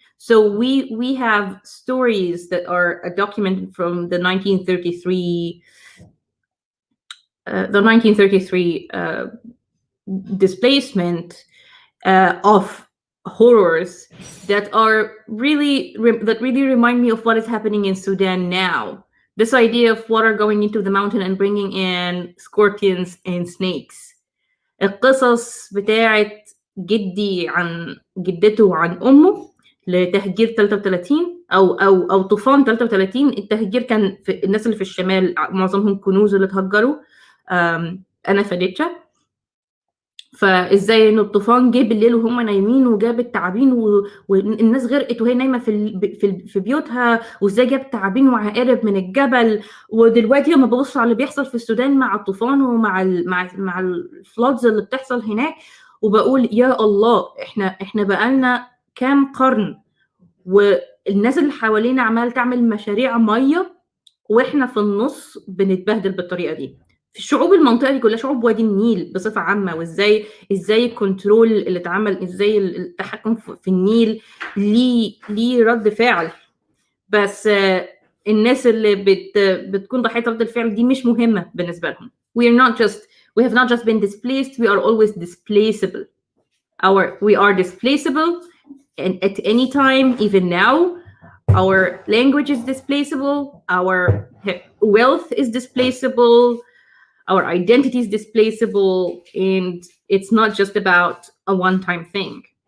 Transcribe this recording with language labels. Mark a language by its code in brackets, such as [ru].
[en] So we have stories that are documented from the 1933 displacement of horrors that really remind me of what is happening in Sudan now. This idea of water going into the mountain and bringing in scorpions and snakes. [ar] القصص بتاعت جدي عن جدته وعن أمه لتهجير 33 أو طوفان 33. التهجير كان في الناس اللي في الشمال معظمهم كنوز اللي اتهجروا. أنا فديتشا. فازاي انه الطوفان جه بالليل وهم نايمين وجاب التعابين والناس غرقت وهي نايمه في بيوتها، وازاي جاب تعابين وعقارب من الجبل. ودلوقتي لما ببص على اللي بيحصل في السودان مع الطوفان ومع الفلودز اللي بتحصل هناك، وبقول يا الله احنا بقالنا كام قرن والناس اللي حوالينا عماله تعمل مشاريع ميه واحنا في النص بنتبهدل بالطريقه دي. في شعوب المنطقه دي كلها، شعوب وادي النيل بصفه عامه، وازاي الكنترول اللي اتعمل، ازاي التحكم في النيل ليه رد فعل. بس الناس اللي بتكون ضحيه رد الفعل دي مش مهمه بالنسبه لهم. [en] we have not just been displaced, we are always displaceable. We are displaceable, and at any time, even now, our language is displaceable, our wealth is displaceable, our identity is displaceable, and it's not just about a one-time thing.